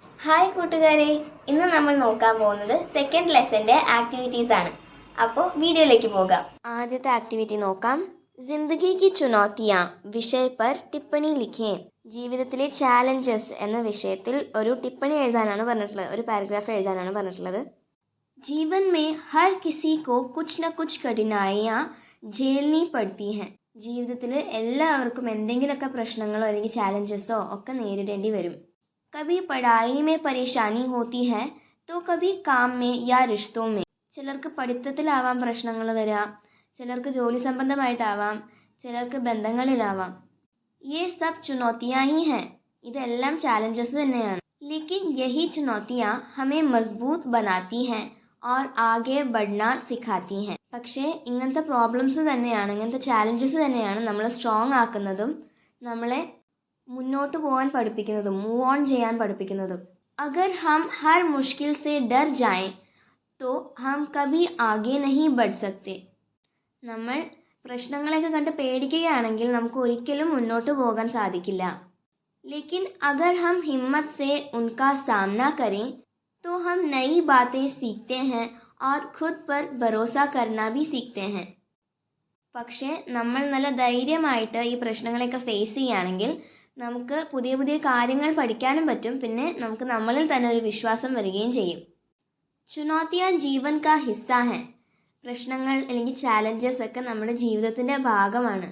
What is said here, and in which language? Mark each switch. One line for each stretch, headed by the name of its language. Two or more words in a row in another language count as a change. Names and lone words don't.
Malayalam: ഹായ് കൂട്ടുകാരെ, ഇന്ന് നമ്മൾ നോക്കാൻ പോകുന്നത് സെക്കൻഡ് ലെസന്റെ ആക്ടിവിറ്റീസ് ആണ്. അപ്പോൾ വീഡിയോയിലേക്ക് പോകാം. ആദ്യത്തെ ആക്ടിവിറ്റി നോക്കാം.
Hindi: ज़िंदगी की चुनौतियाँ विषय पर टिप्पणी लिखें.
Malayalam: ജീവിതത്തിലെ ചാലഞ്ചസ് എന്ന വിഷയത്തിൽ ഒരു ടിപ്പണി എഴുതാനാണ് പറഞ്ഞിട്ടുള്ളത്, ഒരു പാരഗ്രാഫ് എഴുതാനാണ് പറഞ്ഞിട്ടുള്ളത്.
Hindi: ജീവൻ में हर किसी को कुछ न कुछ कठिनाइयाँ झेलनी पड़ती हैं.
Malayalam: ജീവിതത്തിൽ എല്ലാവർക്കും എന്തെങ്കിലുമൊക്കെ പ്രശ്നങ്ങളോ അല്ലെങ്കിൽ ചാലഞ്ചസോ ഒക്കെ നേരിടേണ്ടി വരും.
Hindi: कभी पढ़ाई में परेशानी होती है तो कभी काम में या रिश्तों में.
Malayalam: ചിലർക്ക് പഠിത്തത്തിലാവാം പ്രശ്നങ്ങൾ വരിക, ചിലർക്ക് ജോലി സംബന്ധമായിട്ടാവാം, ചിലർക്ക് ബന്ധങ്ങളിലാവാം.
Hindi: ये सब चुनौतियाँ ही हैं.
Malayalam: ഇതെല്ലാം ചാലഞ്ചസ് തന്നെയാണ്.
Hindi: लेकिन यही चुनौतियाँ हमें मजबूत बनाती हैं और आगे बढ़ना सिखाती हैं.
Malayalam: പക്ഷേ ഇങ്ങനത്തെ പ്രോബ്ലംസ് തന്നെയാണ്, ഇങ്ങനത്തെ ചാലഞ്ചസ് തന്നെയാണ് നമ്മളെ സ്ട്രോങ് ആക്കുന്നതും നമ്മളെ മുന്നോട്ട് പോകാൻ പഠിപ്പിക്കുന്നതും
English: move on
Malayalam: ചെയ്യാൻ പഠിപ്പിക്കുന്നതും.
Hindi: अगर हम हर मुश्किल से डर जाएं तो हम कभी आगे नहीं बढ़ सकते.
Malayalam: നമ്മൾ പ്രശ്നങ്ങളെയൊക്കെ കണ്ട് പേടിക്കുകയാണെങ്കിൽ നമുക്ക് ഒരിക്കലും മുന്നോട്ട് പോകാൻ സാധിക്കില്ല.
Hindi: लेकिन अगर हम हिम्मत से उनका सामना करें तो हम नई बातें सीखते हैं और खुद पर भरोसा करना भी सीखते हैं.
Malayalam: പക്ഷേ നമ്മൾ നല്ല ധൈര്യമായിട്ട് ഈ പ്രശ്നങ്ങളെയൊക്കെ ഫേസ് ചെയ്യുകയാണെങ്കിൽ നമുക്ക് പുതിയ പുതിയ കാര്യങ്ങൾ പഠിക്കാനും പറ്റും, പിന്നെ നമുക്ക് നമ്മളിൽ തന്നെ ഒരു വിശ്വാസം വരികയും ചെയ്യും.
Hindi: चुनौतियाँ जीवन का हिस्सा है.
Malayalam: പ്രശ്നങ്ങൾ അല്ലെങ്കിൽ ചാലഞ്ചസ് ഒക്കെ നമ്മുടെ ജീവിതത്തിൻ്റെ ഭാഗമാണ്.